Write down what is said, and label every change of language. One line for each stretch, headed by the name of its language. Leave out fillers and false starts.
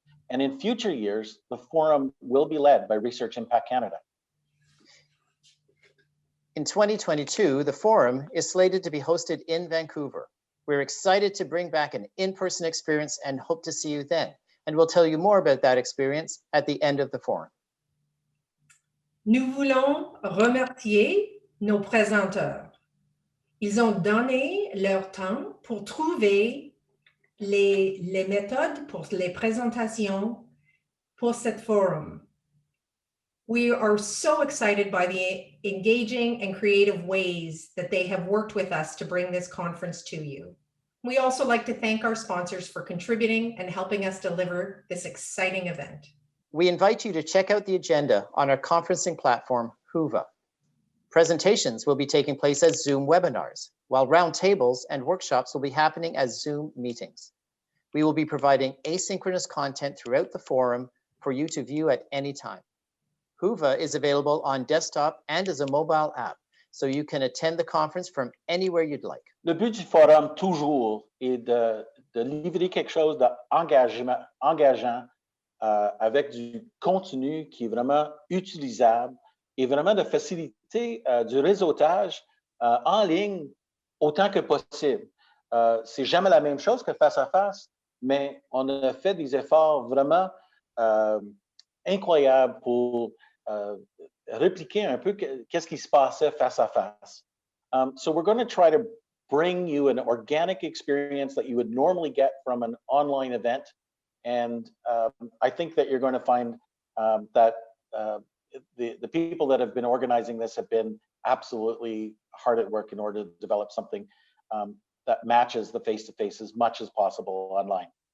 English: And in future years, the forum will be led by Research Impact Canada. In 2022, the forum is slated to be hosted in Vancouver. We're excited to bring back an in-person experience and hope to see you then. And we'll tell you more about that experience at the end of the forum.
French: Nous voulons remercier nos présenteurs. Ils ont donné leur temps pour trouver les méthodes pour les présentations pour cet forum.
English: We are so excited by the engaging and creative ways that they have worked with us to bring this conference to you. We also like to thank our sponsors for contributing and helping us deliver this exciting event. We invite you to check out the agenda on our conferencing platform, Whova. Presentations will be taking place as Zoom webinars, while roundtables and workshops will be happening as Zoom meetings. We will be providing asynchronous content throughout the forum for you to view at any time. Whova is available on desktop and as a mobile app, so you can attend the conference from anywhere you'd like.
French: Le but du forum, toujours, est de livrer quelque chose d'engageant avec du contenu qui est vraiment utilisable et vraiment de faciliter du réseautage en ligne autant que possible. C'est jamais la même chose que face à face, mais on a fait des efforts vraiment incroyables pour répliquer un peu qu'est-ce qui se passait face à face.
English: So we're going to try to bring you an organic experience that you would normally get from an online event. And I think that you're going to find that the people that have been organizing this have been absolutely hard at work in order to develop something that matches the face-to-face as much as possible online.